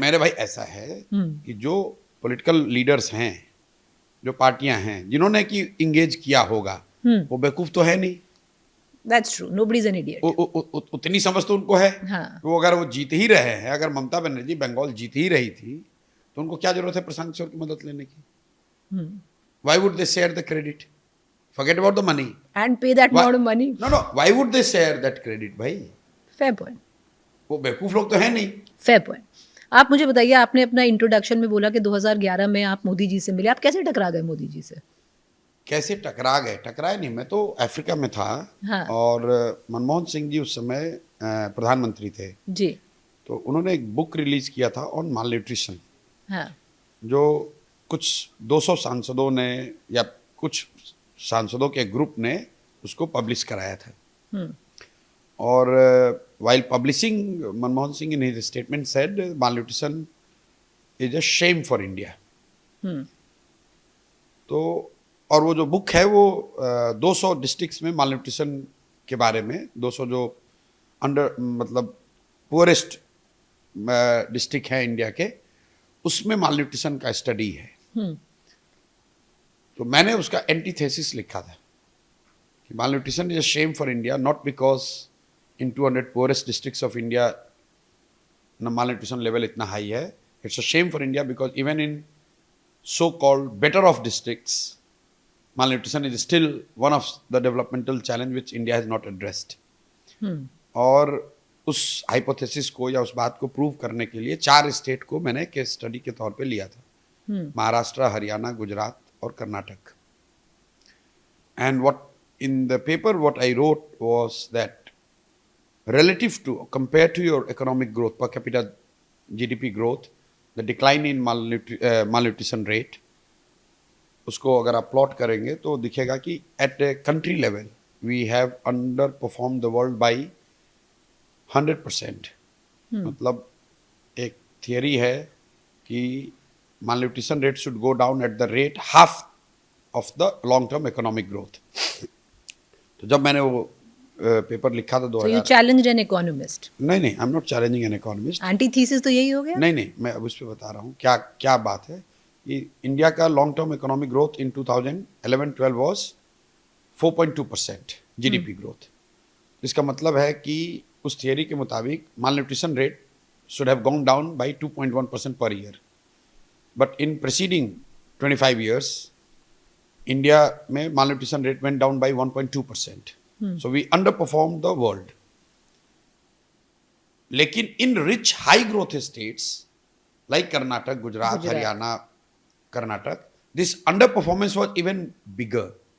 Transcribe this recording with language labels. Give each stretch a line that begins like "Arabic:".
Hindi: मेरे भाई ऐसा है कि जो पॉलिटिकल लीडर्स हैं, जो पार्टियां हैं जिन्होंने कि इंगेज किया होगा, वो बेवकूफ तो है नहीं।
English: That's true. Nobody's an idiot.
Hindi: उतनी समझ तो उनको है। हाँ. वो अगर वो जीत ही रहे हैं, अगर ममता बनर्जी बंगाल जीत ही रही थी तो उनको क्या जरूरत है प्रशांत किशोर की मदद लेने की?
English: Why would they share the credit? Forget about the money. And pay that amount of money. No. Why would they share that credit, भाई? Fair point.
Hindi: वो बेवकूफ लोग तो है नहीं।
English: Fair point.
Hindi: आप मुझे बताइए, आपने अपना इंट्रोडक्शन में बोला कि 2011 में आप मोदी जी से मिले, आप कैसे टकरा गए मोदी जी से? कैसे टकरा गए? टकराए नहीं, मैं तो अफ्रीका में था। हाँ. और मनमोहन सिंह जी उस समय प्रधानमंत्री थे जी, तो उन्होंने एक बुक रिलीज किया था ऑन माल न्यूट्रिशन। हाँ. जो कुछ 200 सांसदों ने या कुछ सांसदों के ग्रुप ने उसको पब्लिश कराया था।
English: और while publishing, Manmohan Singh in his statement said malnutrition is a shame for India.
Hindi: तो और वो जो बुक है वो 200 डिस्ट्रिक्ट्स में मालन्यूट्रिशन के बारे में, 200 जो अंडर मतलब पुअरेस्ट डिस्ट्रिक्ट है इंडिया के, उसमें मालन्यूट्रिशन का स्टडी है। तो मैंने उसका एंटीथेसिस लिखा था कि
English: Malnutrition is a shame for India, not because in 200 poorest districts of India malnutrition level इतना high है। It's a shame for India because even in so-called better off districts, malnutrition is still one of the developmental challenge which India has not addressed.
Hindi: और उस hypothesis को या उस बात को prove करने के लिए 4 स्टेट को मैंने केस स्टडी के तौर पे लिया था, महाराष्ट्र, हरियाणा, गुजरात और Karnataka.
English: And what in the paper what I wrote was that relative to, compared to your economic growth, per capita GDP growth, the decline in malnutrition rate,
Hindi: उसको अगर आप प्लॉट करेंगे तो दिखेगा कि
English: at a country level we have underperformed the world by 100%.
Hindi: मतलब एक theory है कि
English: malnutrition rate should go down at the rate half of the long term economic growth.
Hindi: तो जब मैंने वो पेपर लिखा था 2000.
English: So you challenged an economist. नहीं, I am not challenging an economist.
Hindi: Antithesis तो यही हो गया. नहीं, मैं अब उस पर बता रहा हूँ क्या बात है. कि इंडिया का
English: Long term economic growth in 2011-12 was 4.2% GDP growth.
Hindi: इसका मतलब है कि उस थियरी के मुताबिक
English: Malnutrition rate should have gone down by 2.1% per year. But in preceding 25 years
Hindi: India में
English: malnutrition rate went down by 1.2%. So we underperformed the world. लेकिन in rich high growth states like Karnataka, Gujarat, Haryana, Karnataka, this underperformance was even bigger.